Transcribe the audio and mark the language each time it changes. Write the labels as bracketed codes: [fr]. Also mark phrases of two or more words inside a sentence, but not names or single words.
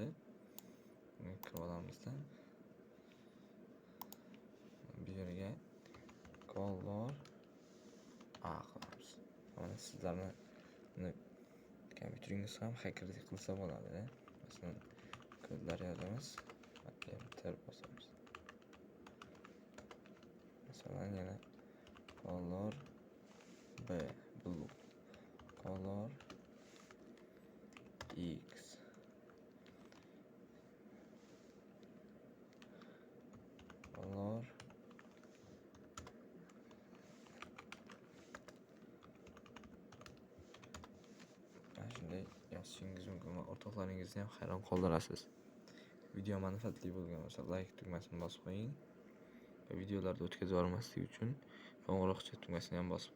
[uz] Buni kirib olamizda. Bu yerga color qilamiz. Mana sizlarni kompyuteringiz ham xakerlik qilsa bo'ladi. Masalan, kodlar yozamiz, enter bosamiz. Masalan, yana [en] color blue, color x, [uz] color shunday yozishingiz mumkin va o'rtoqlaringizni ham hayron qoldirasiz. Video manfaatli bo'lgan bo'lsa like tugmasini bosib qo'ying va videolarni o'tkazib yubormaslik uchun qo'ng'iroqcha tugmasini ham bosib qo'ying.